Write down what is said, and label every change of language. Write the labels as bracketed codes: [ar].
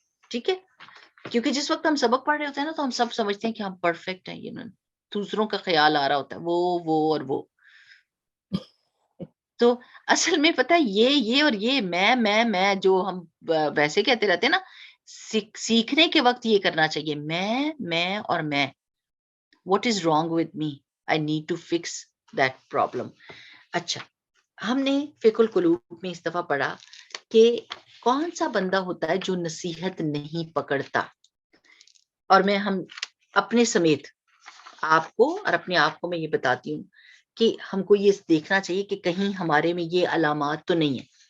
[ur] ٹھیک ہے, کیونکہ جس وقت ہم سبق پڑھ رہے ہوتے ہیں نا, تو ہم سب سمجھتے ہیں کہ ہم پرفیکٹ ہیں, دوسروں کا خیال آ رہا ہوتا ہے, وہ اور وہ. تو اصل میں پتہ ہے یہ اور یہ میں جو ہم ویسے کہتے رہتے ہیں نا, سیکھنے کے وقت یہ کرنا چاہیے, میں اور میں. [en] What is wrong with me? I need to fix that problem. [ur] اچھا, ہم نے فقہ القلوب میں اس دفعہ پڑھا کہ کون سا بندہ ہوتا ہے جو نصیحت نہیں پکڑتا. اور ہم اپنے سمیت آپ کو اور اپنے آپ کو میں یہ بتاتی ہوں کہ ہم کو یہ دیکھنا چاہیے کہ کہیں ہمارے میں یہ علامات تو نہیں ہے.